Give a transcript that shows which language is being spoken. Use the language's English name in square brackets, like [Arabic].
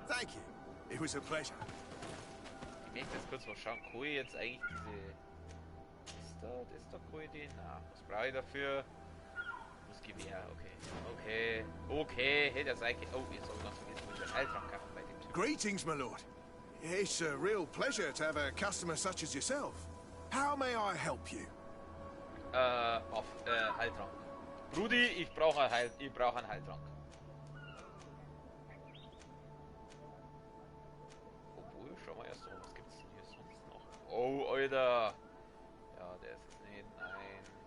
[English] Thank you. It was a pleasure. [German] Ich möchte jetzt kurz mal schauen, kann ich jetzt eigentlich diese... Das da kann ich die... Na, was brauche ich dafür? Das Gewehr, okay, hätte er sein können. Oh, jetzt habe ich noch vergessen, wie ich den Heiltrank kaufen bei dem Typ. [English] Greetings, my lord. It's a real pleasure to have a customer such as yourself. How may I help you? [German] Heiltrank. Brudi, ich brauche einen Heiltrank. Obwohl, schau mal erst mal, was gibt's denn hier sonst noch? Oh, Alter. Ja, der ist es nicht. Nein.